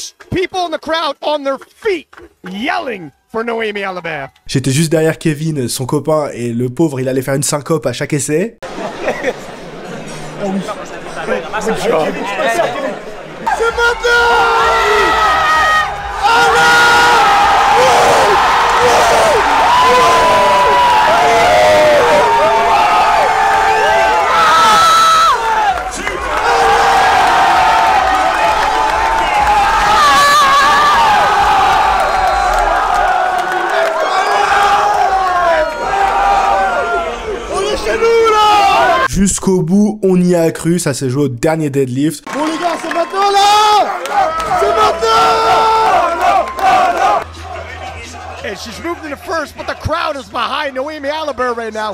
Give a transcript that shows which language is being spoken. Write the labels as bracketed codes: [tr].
[en] People in the crowd on their feet yelling for Noémie Alabert. [fr] J'étais juste derrière Kevin, son copain, et le pauvre, il allait faire une syncope à chaque essai. C'est maintenant! Jusqu'au bout, on y a cru, ça s'est joué au dernier deadlift. Bon les gars, c'est maintenant là! C'est maintenant! [en] And she's moved into first, but the crowd is behind Noémie Alabert right now.